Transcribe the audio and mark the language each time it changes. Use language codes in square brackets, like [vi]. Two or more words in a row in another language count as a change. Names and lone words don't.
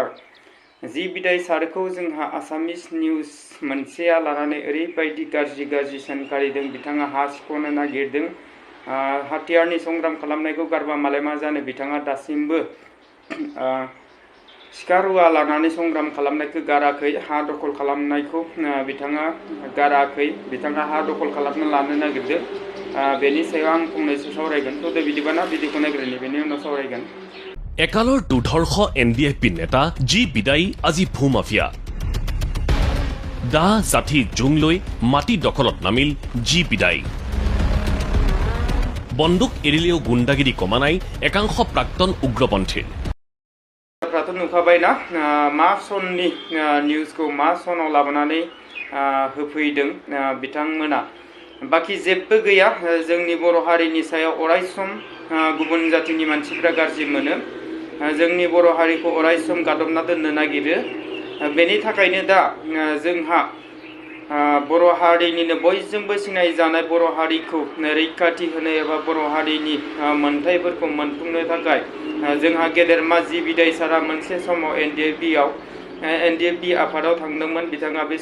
[brx] सारखौ जोंहा आसामिस निउस मोनसेया लानानै ओरैबायदि गाज्रि सोंखारिदों बिथाङा हा सिख'नो नागिरदों हाथियारनि संग्राम खालामनायखौ गारबा मालाय मा जानो बिथाङा दासिमबो सिखा रुवा लानानै संग्राम खालामनायखौ गाराखै हा दखल खालामनायखौ बिथाङा गाराखै बिथाङा हा दखल खालामनो लानो नागिरदों बेनि सायाव आं फंनैसो सावरायगोन थ' बिदिबाना भिडिअखौ नायग्रोनि बेनि उनाव सावरायगोन [as] একালৰ দুৰ্ধৰ্ষ NDFB নেতা জি বিদায়ী আজি ভূমাফিয়া দা জাঠি জুং লৈ মাটি দখলত নামিল জি বিদায়ী বন্দুক এৰিলেও গুণ্ডাগিৰি কমা নাই একাংশ প্ৰাক্তন উগ্ৰপন্থীৰ [brx] नुखाबायना मा सननि निउसखौ मा सनाव लाबोनानै होफैदों बिथांमोना बाखि जेबो गैया जोंनि बर' हारिनि सायाव अरायसम गुबुन जातिनि मानसिफ्रा गाज्रि मोनो जोंनि बर' हारिखौ अरायसम गादबना दोननो नागिरो बेनि थाखायनो दा जोंहा बर' हारिनिनो बयजोंबो सिनायजानाय बर' हारिखौ रैखाथि होनो एबा बर' हारिनि मोनथायफोरखौ मोनफुंनो थाखाय जोंहा गेदेरमा जि बिदाय सारा मोनसे समाव NDFB आफादाव थांदोंमोन बिथाङा बे